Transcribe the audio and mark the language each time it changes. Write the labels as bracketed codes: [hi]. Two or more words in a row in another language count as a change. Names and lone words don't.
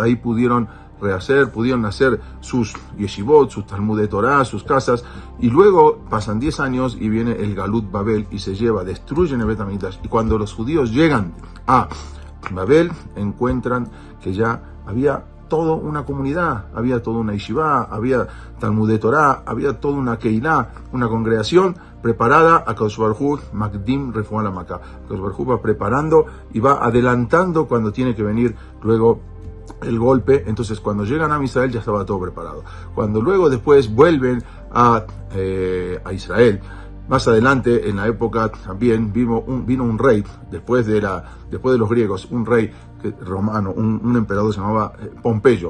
[es] Ahí pudieron hacer sus yeshivot, sus [he] תלמודי תורה, [es] sus casas, y luego pasan 10 años y viene el [he] גלות בבל [es] y destruyen el [he] בית המקדש. [es] Y cuando los judíos llegan a Babel, encuentran que ya había toda una comunidad, había toda una yeshiva, había [he] תלמודי תורה, [es] había toda una keilah, una congregación preparada. [he] הקדוש ברוך הוא מקדים רפואה למכה. קדוש ברוך הוא [es] va preparando y va adelantando cuando tiene que venir luego el golpe. Entonces cuando llegan a Israel ya estaba todo preparado. Cuando luego después vuelven a Israel, más adelante en la época también vino un rey, después de los griegos, un rey romano, un emperador se llamaba Pompeyo.